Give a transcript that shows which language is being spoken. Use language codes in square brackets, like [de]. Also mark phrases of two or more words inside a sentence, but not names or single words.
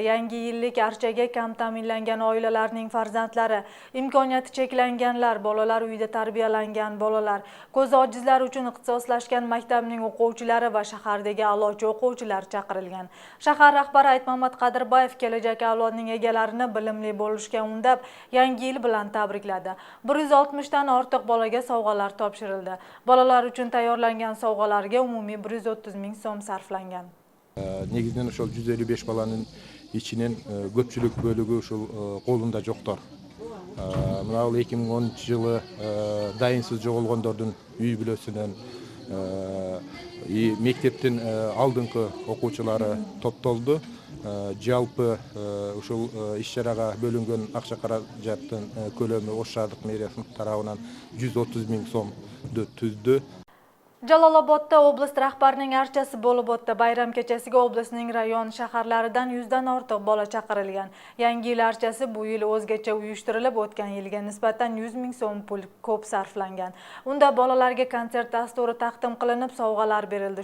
[uz] Yangi yillik archaga kam ta'minlangan oilalarning farzandlari, imkoniyati cheklanganlar, bolalar uyida tarbiyalangan bolalar, ko'zi ojizlar uchun ixtisoslashgan maktabning o'quvchilari va shahardagi a'lochi o'quvchilar chaqirilgan. Shahar rahbari Aytmamat Qadirbayev kelajak avlodning egalarini bilimli bo'lishga undab, Yangi yil bilan tabrikladi. 160 dan ortiq bolaga sovg'alar topshirildi. Bolalar uchun tayyorlangan sovg'alarga umumiy 130 ming so'm sarflangan. [ky] Негизинен ошол 155 баланын ичинен көпчүлүк бөлүгү ушул колунда жоктор. Мына 2010-жылы дайынсыз жоголгондордун үй бүлөсүнөн мектептин алдыңкы окуучулары топтолду. Жалпы ушул иш-чарага бөлүнгөн акча каражаттын көлөмү Ош шаардык мэриясынын тарабынан 130 миң сомду түздү. [uz] Jalolobodda oblast rahbarining archasi bo'lib o'tdi. Bayram kechasiga oblastning rayon shaharlaridan 100 dan ortiq bola chaqirilgan. Yangi yil archasi bu yil o'zgacha uyushtirilib, o'tgan yilga nisbatan 100 ming so'm pul ko'p sarflangan. Unda bolalarga konsert dasturi taqdim qilinib, sovg'alar berildi.